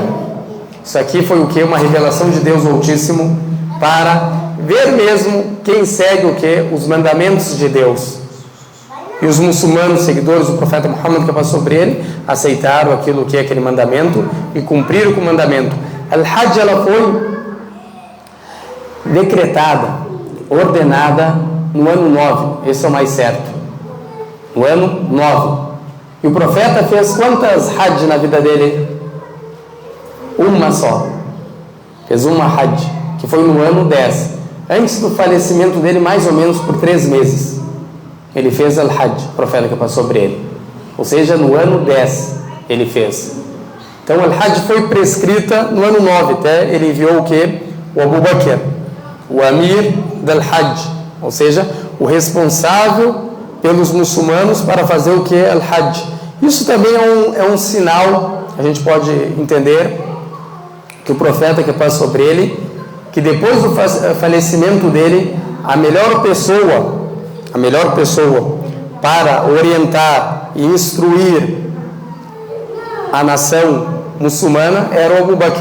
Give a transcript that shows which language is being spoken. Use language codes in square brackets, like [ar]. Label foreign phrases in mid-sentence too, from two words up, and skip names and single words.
[pt] Isso aqui foi o que? Uma revelação de Deus Altíssimo para ver mesmo quem segue o que? Os mandamentos de Deus. E os muçulmanos, seguidores do profeta Muhammad, que passou sobre ele, aceitaram aquilo que é aquele mandamento e cumpriram com o mandamento. Al-Hajj, ela foi decretada, ordenada no ano 9, esse é o mais certo, no ano 9. E o profeta fez quantas Hajj na vida dele? Uma só. Fez uma Hajj, que foi no ano 10, antes do falecimento dele, mais ou menos por 3 meses. Ele fez Al-Hajj, o profeta que passou sobre ele. Ou seja, no ano 10 ele fez. Então, Al-Hajj foi prescrita no ano 9. Até ele enviou o que? O Abu Bakr, o [ar] أمير الحج. [pt] Ou seja, o responsável pelos muçulmanos para fazer o que? Al-Hajj. Isso também é um sinal, a gente pode entender, que o profeta que passou sobre ele, que depois do falecimento dele, a melhor pessoa para orientar e instruir a nação muçulmana era o Abu Bakr.